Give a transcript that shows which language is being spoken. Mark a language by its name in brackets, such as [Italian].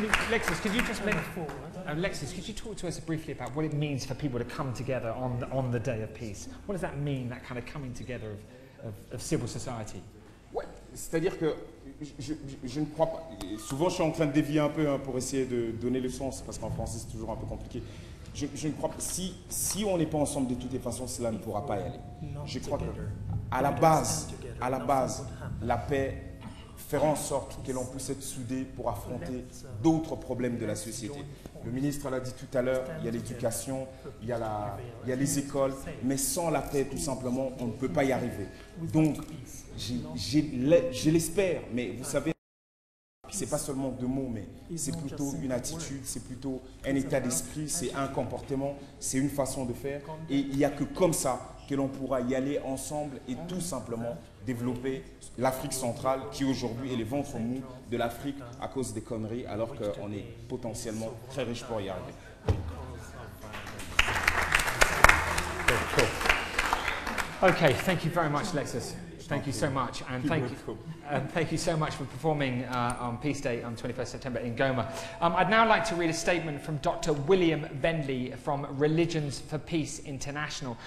[English] Lexus, could you just Lexus, could you talk to us briefly about what it means for people to come together on the Day of Peace? What does that mean, that kind of coming together of civil society? [French] Ouais, c'est-à-dire que je ne crois pas. Souvent, je suis en train de dévier un peu pour essayer de donner le sens, parce qu'en français, c'est toujours un peu compliqué. Je ne crois pas. Si on n'est pas ensemble de toutes les façons, cela ne pourra pas y aller. Je crois que à la base, la paix, faire en sorte que l'on puisse être soudé pour affronter d'autres problèmes de la société. Le ministre l'a dit tout à l'heure, il y a l'éducation, il y a les écoles, mais sans la paix, tout simplement, on ne peut pas y arriver. Donc, je l'espère, mais vous savez, c'est pas seulement deux mots, mais c'est plutôt une attitude, c'est plutôt un état d'esprit, c'est un comportement, c'est une façon de faire. Et il n'y a que comme ça que l'on pourra y aller ensemble et tout simplement développer l'Afrique centrale qui aujourd'hui est le ventre mou de l'Afrique à cause des conneries, alors qu'on est potentiellement très riche pour y arriver. [English] Okay, thank you very much, Lexus. Thank you so much, and thank you so much for performing on Peace Day on 21st September in Goma. I'd now like to read a statement from Dr. William Vendley from Religions for Peace International.